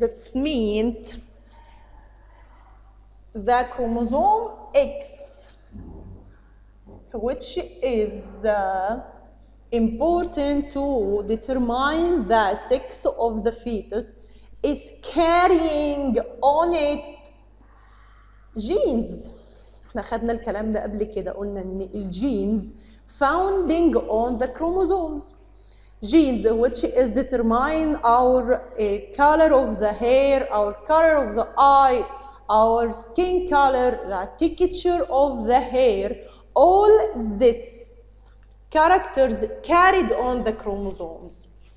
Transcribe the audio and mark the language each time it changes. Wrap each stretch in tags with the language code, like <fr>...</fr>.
<en>That's meant the chromosome X, which is important to determine the sex of the fetus, is carrying on it genes.</en> <ar>احنا خدنا الكلام ده قبل كده، قلنا ان الجينز</ar> <en>founding on the chromosomes. Genes which is determine our color of the hair, our color of the eye, our skin color, the texture of the hair, all this characters carried on the chromosomes.</en>